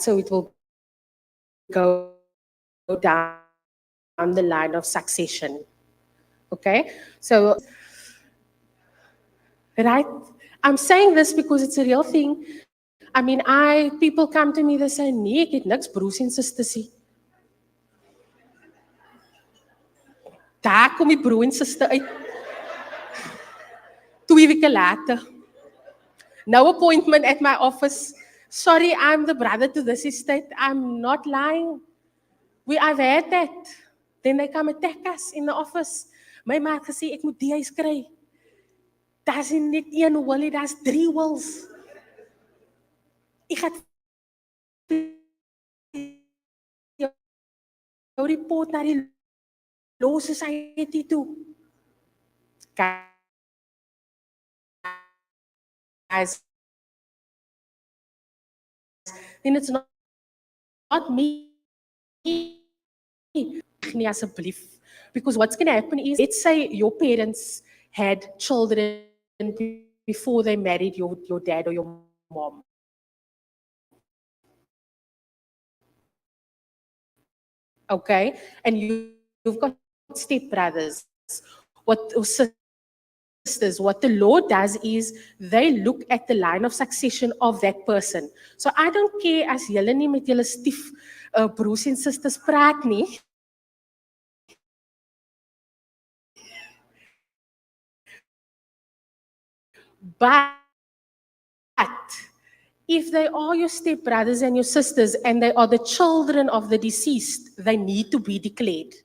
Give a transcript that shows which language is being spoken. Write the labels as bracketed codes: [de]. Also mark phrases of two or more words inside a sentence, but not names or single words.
[en] So it will go down the line of succession. Okay, so right, I'm saying this because it's a real thing. I mean, people come to me, they say, [af] nee, ek het niks broers en susters nie. Daar kom die broer en suster uit. 2 weke later. [en] No appointment at my office. Sorry, I'm the brother to this estate. I'm not lying. I've had that. Then they come attack us in the office. [af] My ma het gesê, ek moet die huis kry. Daar's nie net een wil nie, daar's 3 wills. Ek gaan jou report na die Law Society toe. [en] Guys, then it's not me. [af] Nee, asseblief. [en] Because what's going to happen is, let's say your parents had children before they married your dad or your mom. Okay? And you've got stepbrothers or sisters. What the law does is they look at the line of succession of that person. So I don't care [af] as julle nie met julle stief broers en susters praat nie. [en] But if they are your stepbrothers and your sisters and they are the children of the deceased, they need to be declared.